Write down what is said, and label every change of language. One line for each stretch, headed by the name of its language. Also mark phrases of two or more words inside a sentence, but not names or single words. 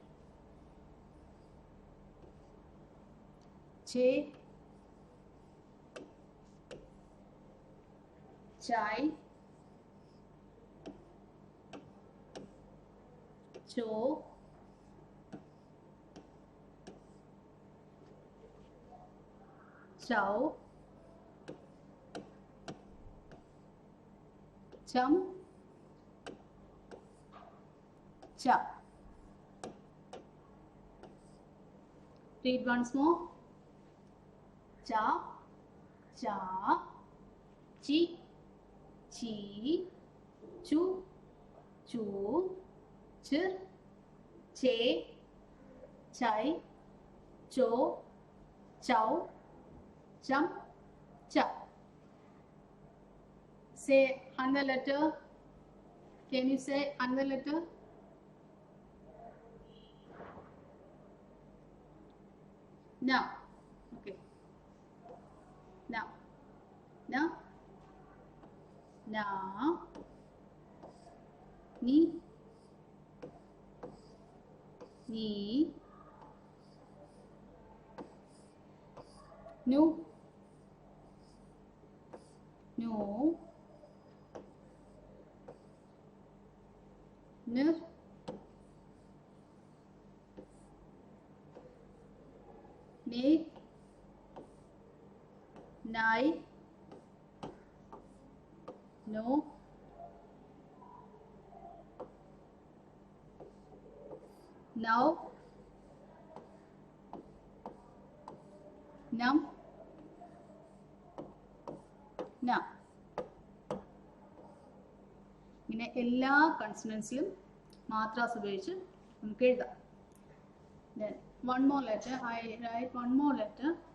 English: che, chai, cho, chow, chum, cha. Read once more. Cha, cha, chi, chi, chu, chu, ch, che, chai, cho, chow, chum, cha. Say another letter. Can you say another letter? Now. Okay. Now. Now. Na. Ni. Ni. Nu. Nu. Nir. Ne. Nai. No. Now. Num. Now.
Malayalam: ഇങ്ങനെ എല്ലാ കൺസണൻസിലും മാത്രാസ് ഉപയോഗിച്ച് നമുക്ക് എഴുതാം.
English: Then one more letter. I write one more letter.